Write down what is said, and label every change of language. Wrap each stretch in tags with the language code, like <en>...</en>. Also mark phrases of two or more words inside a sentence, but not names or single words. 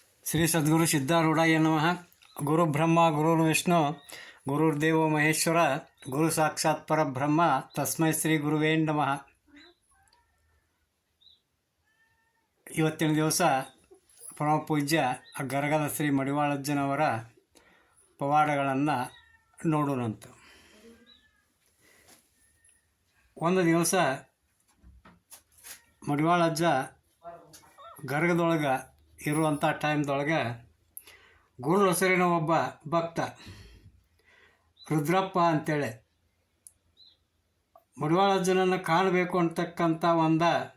<sa>ಶ್ರೀ ಸದ್ಗುರು ಸಿದ್ಧಾರೂಢಾಯ ನಮಃ. ಗುರು ಬ್ರಹ್ಮ ಗುರು ವಿಷ್ಣು ಗುರುರ್ದೇವೋ ಮಹೇಶ್ವರ ಗುರು ಸಾಕ್ಷಾತ್ ಪರಬ್ರಹ್ಮ ತಸ್ಮೈ ಶ್ರೀ ಗುರುವೇ ನಮಃ.</sa> <kn>ಇವತ್ತಿನ ದಿವಸ ಪರಮ ಪೂಜ್ಯ ಗರಗದ ಶ್ರೀ ಮಡಿವಾಳಜ್ಜನವರ ಪವಾಡಗಳನ್ನು ನೋಡೋಣಂತ. ಒಂದು ದಿವಸ ಮಡಿವಾಳಜ್ಜ ಗರಗದೊಳಗೆ ಇರುವಂಥ ಟೈಮ್ದೊಳಗೆ ಗುರು ಹೆಸರಿನ ಒಬ್ಬ ಭಕ್ತ ರುದ್ರಪ್ಪ ಅಂತೇಳಿ ಮಡಿವಾಳಜ್ಜನನ್ನು ಕಾಣಬೇಕು ಅಂತಕ್ಕಂಥ ಒಂದು</kn>